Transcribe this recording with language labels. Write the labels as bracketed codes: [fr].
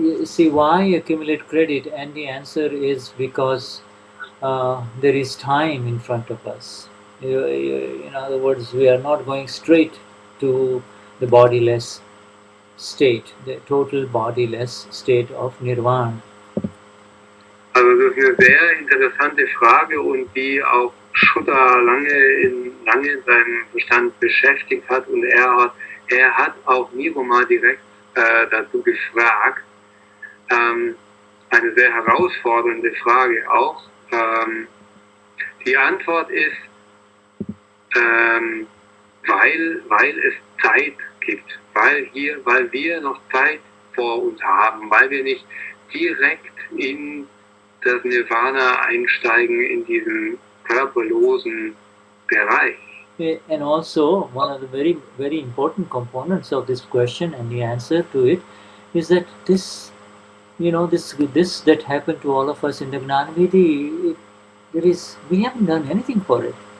[en] See why accumulate credit, and the answer is because there is time in front of us. In other words, we are not going straight to the bodiless state, the total bodiless state of Nirvana. [de] Also das ist eine sehr interessante Frage und die auch Shuddha lange in seinem Verstand beschäftigt hat, und er hat auch Niruma direkt dazu gefragt. Eine sehr herausfordernde Frage auch. Die Antwort ist, weil es Zeit gibt, weil wir noch Zeit vor uns haben, weil wir nicht direkt in das Nirvana einsteigen, in diesen körperlosen Bereich. [en] And also, one of the very, very important components of this question and the answer to it is that this that happened to all of us in the Gnani Vidhi, we haven't done anything for it.